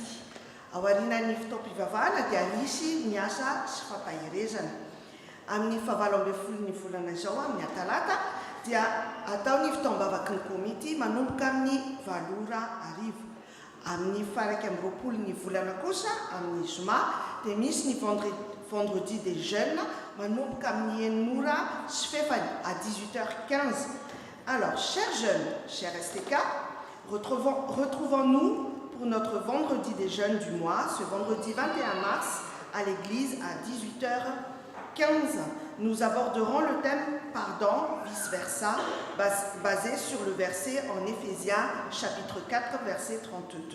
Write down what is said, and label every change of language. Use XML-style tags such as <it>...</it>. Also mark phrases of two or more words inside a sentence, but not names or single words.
<mg>Aorianan'ny fotoam-pivavahana dia misy ny asa sy fampahirezana. Amin'ny 17 volana izao amin'ny Talata dia ataony fitaom-bavaky ny komity manomboka amin'ny 7:00. Amin'ny 20 volana kosa amin'ny Zoma dia misy ny</mg> <fr>vendredi des jeunes</fr> <mg>manomboka amin'ny 9:00 sy fefany à 18h15.</mg> <fr>Alors, chers jeunes, chers STK, retrouvons-nous pour notre vendredi des jeunes du mois, ce vendredi 21 mars, à l'église à 18h15. Nous aborderons le thème « Pardon, vice-versa », basé sur le verset en Éphésiens, chapitre 4, verset 32.</fr>